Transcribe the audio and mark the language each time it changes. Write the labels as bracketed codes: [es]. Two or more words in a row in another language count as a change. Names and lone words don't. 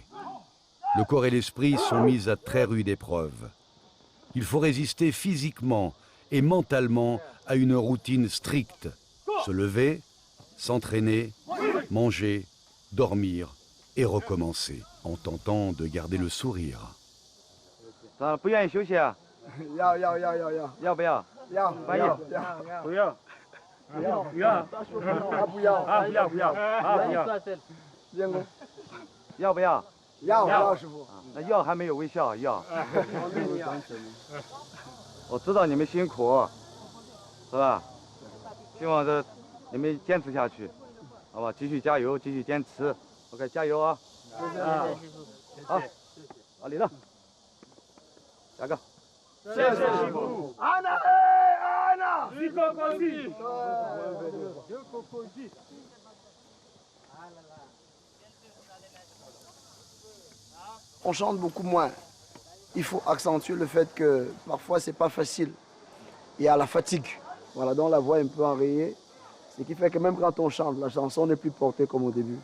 [fr] Le corps et l'esprit sont mis à très rude épreuve. Il faut résister physiquement et mentalement à une routine stricte. Se lever, s'entraîner, manger, dormir et recommencer, en tentant de garder le sourire. [zh] 不愿意休息啊？要。要不要？要。不要。不要。他不要。 建功。要不要？要，师傅。那要还没有微笑，要。我知道你们辛苦，是吧？希望你们坚持下去，好吧？继续加油，继续坚持。OK， 加油啊！好，好，李乐，下个。谢谢师傅。安娜，安娜，你高高兴。 [fr] On chante beaucoup moins. Il faut accentuer le fait que parfois c'est pas facile. Il y a la fatigue. Voilà, donc la voix est un peu enrayée. Ce qui fait que même quand on chante, la chanson n'est plus portée comme au début.